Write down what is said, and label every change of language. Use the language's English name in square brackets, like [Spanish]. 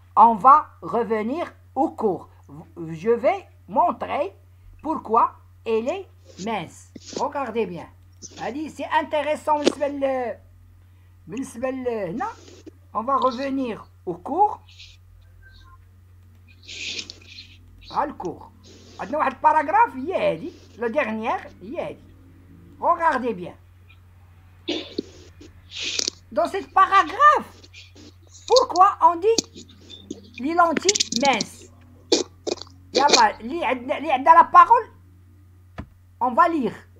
[French] On va revenir au cours. Je vais montrer pourquoi elle est mince. Regardez bien. Allez, c'est intéressant. Non, on va revenir au cours. Le cours. [Arabic] عندنا واحد paragraphe هي هذه [French] la dernière [Arabic] هي هذه. [French] Regardez bien. Dans ce paragraphe, pourquoi on dit les lentilles minces? [Arabic] يلا اللي عندنا [French] la parole, on va lire.